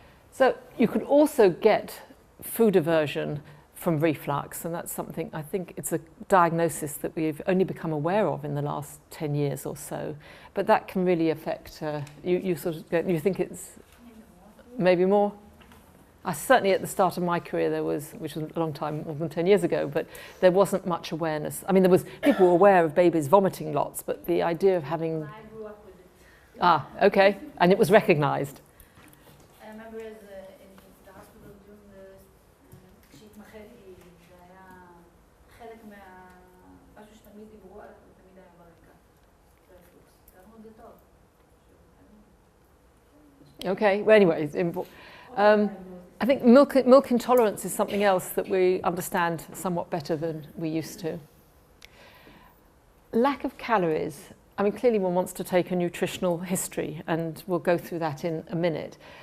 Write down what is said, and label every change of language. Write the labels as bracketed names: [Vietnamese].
[English] So you could also get food aversion from reflux, and that's something, I think it's a diagnosis that we've only become aware of in the last 10 years or so, but that can really affect, you think it's maybe more? Certainly at the start of my career there was, which was a long time, more than 10 years ago, but there wasn't much awareness. I mean, people were aware of babies vomiting lots, but the idea of having... I grew up with it. Okay, and it was recognised. I remember in the hospital doing [Hebrew] כשהתמחיתי, זה היה חלק משהו שתמיד דיברו עליו ותמיד היה ברקע. זה אמרו את זה טוב. [English] Okay, well anyway, I think milk intolerance is something else that we understand somewhat better than we used to. Lack of calories. I mean, clearly one wants to take a nutritional history, and we'll go through that in a minute.